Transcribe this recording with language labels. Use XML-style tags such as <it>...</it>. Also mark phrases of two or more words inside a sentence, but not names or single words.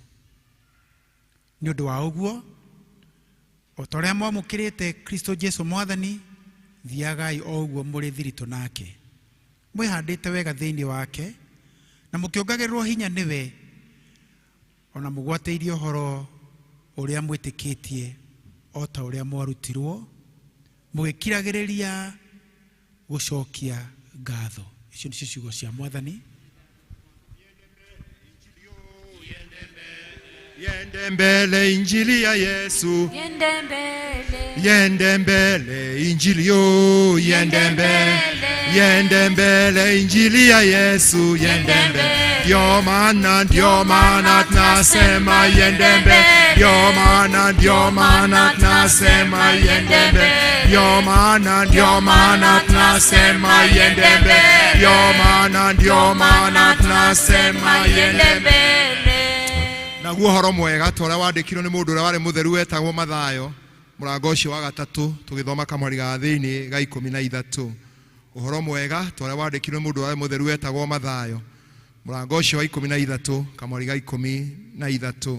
<ki>Nĩ ũndũ wa ũguo, o ta ũrĩa mwamũkĩrĩte Kristo Jesũ Mwathani, thiagai o ũguo mũrĩ thiritũ nake, mwĩhandĩte wega thĩinĩ wake, na mũkĩongagĩrĩrwo hinya nĩwe, ona mũgwatĩirie ũhoro ũrĩa mwĩtĩkĩtie, o ta ũrĩa mwarutirwo, mũgĩkiragĩrĩria gũcokia ngatho. Icio nĩcio ciugo cia Mwathani.</ki> <sw>Yende mbele injili ya Yesu, Yende mbele, yende mbele injili yo, yende mbele injili ya Yesu, yende mbele. Ndio maana tunasema yende mbele, ndio maana tunasema yende mbele, ndio maana tunasema yende mbele, ndio maana tunasema yende mbele.</sw> <ki>Naguo horo mwega tũrĩa wandĩkirwo nĩ mũndũ ũrĩa warĩ mũtheru wetagwo Mathayo, mũrango ũcio wa 3 tũgĩthoma kamũhari ga thĩinĩ ga 13. Ũhoro mwega tũrĩa wandĩkirwo nĩ mũndũ ũrĩa warĩ mũtheru wetagwo Mathayo, mũrango ũcio wa 13 kamũhari ga 13.</ki>